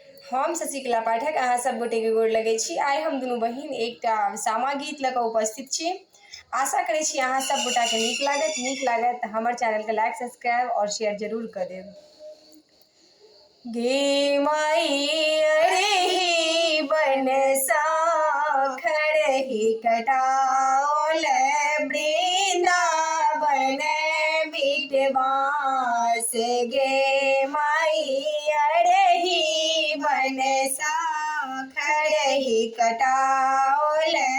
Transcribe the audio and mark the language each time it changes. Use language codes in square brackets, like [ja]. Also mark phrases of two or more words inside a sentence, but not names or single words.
[mai] हम शशिकला पाठक अहाँ सब गोटे के गोर लगै छी। आइ हम दुनू बहिन एकटा सामा गीत लऽ कऽ उपस्थित छी। आशा करै छी अहाँ सब गोटाके नीक लागत तऽ हमर चैनलके [en] like subscribe [mai] और शेयर जरूर कऽ देब। गे माई अरे बनसा खड़हि कटाओल वृंदावन बिटवास गे माई अरे बनसा खड़हि कटाओल